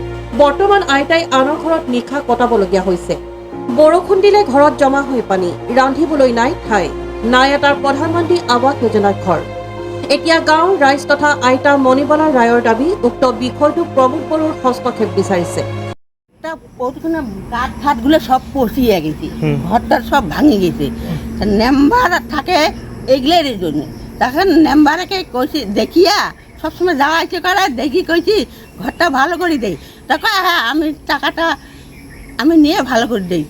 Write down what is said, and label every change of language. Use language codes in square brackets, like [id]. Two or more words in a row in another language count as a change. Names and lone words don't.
[as] বৰ্তমান আইতাই আনৰ ঘৰত নিশা কটাবলগীয়া হৈছে। বৰষুণ দিলে ঘৰত জমা হয় পানী, ৰান্ধিবলৈ নাই ঠাই, নাই এটাৰ প্ৰধানমন্ত্ৰী আৱাস যোজনাৰ ঘৰ। এতিয়া গাঁৱৰ ৰাইজ তথা আইতা মণিবালা ৰায়ৰ দাবী উক্ত বিষয়টো প্ৰমোদ বড়োৰ হস্তক্ষেপ বিচাৰিছে। [bn] প্রথমে গাছ ফাটগুলো সব পচিয়ে গেছে, ঘরটার সব ভাঙে গেছে। মেম্বার থাকে এগুলোর জন্য, তখন মেম্বারকে কইছি দেখিয়া সবসময় যাওয়া আসে করে দেখি কইছি ঘরটা ভালো করে দেই, তখন হ্যাঁ আমি টাকাটা আমি নিয়ে ভালো করে দিই।